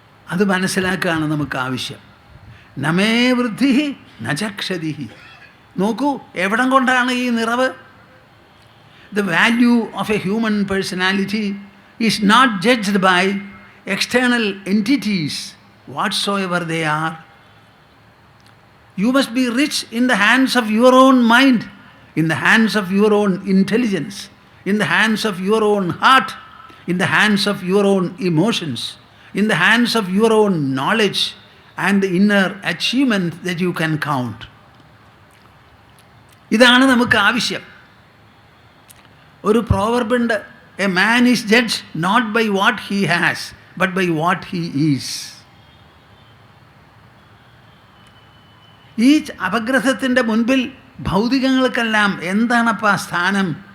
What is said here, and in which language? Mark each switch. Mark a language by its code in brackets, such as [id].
[ml] അത് മനസ്സിലാക്കുകയാണ് നമുക്ക് ആവശ്യം. [sa] നമേ വൃദ്ധി നചക്ഷതി. [ml] നോക്കൂ, എവിടം കൊണ്ടാണ് ഈ നിറവ്? [en] The value of a human personality is not judged by external entities whatsoever they are. You must be rich in the hands of your own mind, in the hands of your own intelligence, in the hands of your own heart, in the hands of your own emotions, in the hands of your own knowledge and the inner achievement that you can count. [ml] ഇതാണ് നമുക്ക് ആവശ്യം. ഒരു പ്രോവർബുണ്ട്, [en] A man is judge not by what he has but by what he is. [ml] ഈ അപഗ്രഥത്തിൻ്റെ മുൻപിൽ ഭൗതികങ്ങൾക്കെല്ലാം എന്താണപ്പാ സ്ഥാനം?